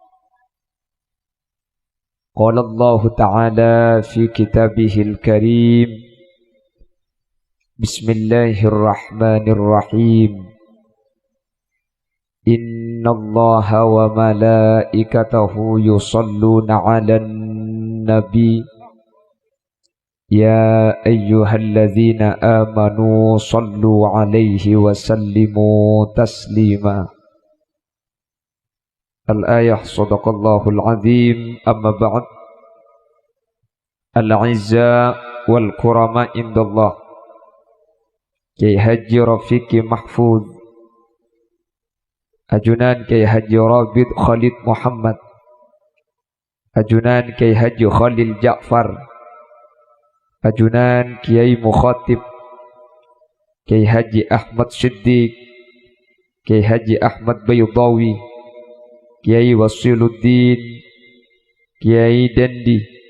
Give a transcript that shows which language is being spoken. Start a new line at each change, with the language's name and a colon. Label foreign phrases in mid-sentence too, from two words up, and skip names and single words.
Arabic: قال الله تعالى في كتابه الكريم. Bismillahirrahmanirrahim. إن الله وملائكته يصلون على النبي. يا أيها الذين آمنوا صلوا عليه وسلموا تسليما. الآية صدق الله العظيم. أما بعد. العزة والكرامة عند الله. Kiai Haji Rafiqi Mahfuz Ajunan Kiai Haji Rabid Khalid Muhammad, Ajunan Kiai Haji Khalil Ja'far, Ajunan Kiai Mukhatib Kiai Haji Ahmad Siddiq, Kiai Haji Ahmad Bayudawi, Kiai Wasiluddin, Kiai Dendi,